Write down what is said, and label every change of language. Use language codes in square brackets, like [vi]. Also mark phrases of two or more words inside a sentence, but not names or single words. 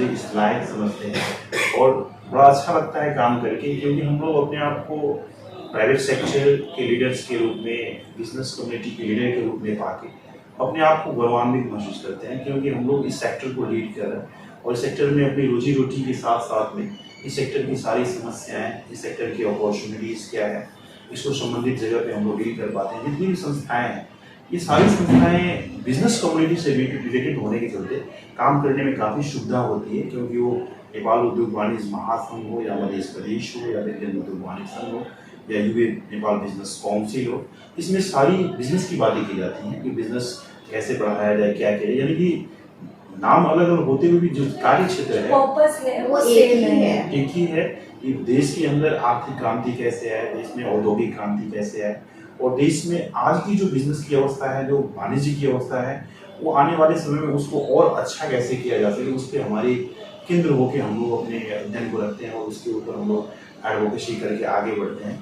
[hi] इस लायक समझते हैं, और बड़ा अच्छा लगता है काम करके, क्योंकि हम लोग अपने आप को प्राइवेट सेक्टर के लीडर्स के रूप में, बिजनेस कम्युनिटी के लीडर के रूप में पाके अपने आप को गौरवान्वित महसूस करते हैं, क्योंकि हम लोग इस सेक्टर को लीड कर रहे हैं और इस सेक्टर में अपनी रोजी रोटी के साथ साथ में इस सेक्टर की सारी समस्याएं, इस सेक्टर की अपॉर्चुनिटीज़ क्या है, इसको संबंधित जगह पे हम लोग डील कर पाते हैं। जितनी भी संस्थाएं हैं, ये सारी संस्थाएं बिजनेस कम्युनिटी से रिलेटेड होने के चलते काम करने में काफ़ी सुविधा होती है, क्योंकि वो नेपाल उद्योग वाणिज्य महासंघ हो या मध्य प्रदेश हो या वीरगंज उद्योग वाणिज्य संघ हो या UAE नेपाल बिजनेस काउंसिल हो, इसमें सारी बिजनेस की बातें की जाती हैं कि बिजनेस कैसे बढ़ाया जाए, क्या किया, यानी कि नाम अलग अलग होते हुए भी जो कार्य क्षेत्र है वो एक ही है कि देश के अंदर आर्थिक क्रांति कैसे है, देश में औद्योगिक क्रांति कैसे है, और देश में आज की जो बिजनेस की अवस्था है, जो वाणिज्य की अवस्था है, वो आने वाले समय में उसको और अच्छा कैसे किया जा सके, उस पर हमारे केंद्र होकर हम लोग अपने अध्ययन को रखते हैं और उसके ऊपर हम लोग एडवोकेसी करके आगे बढ़ते हैं।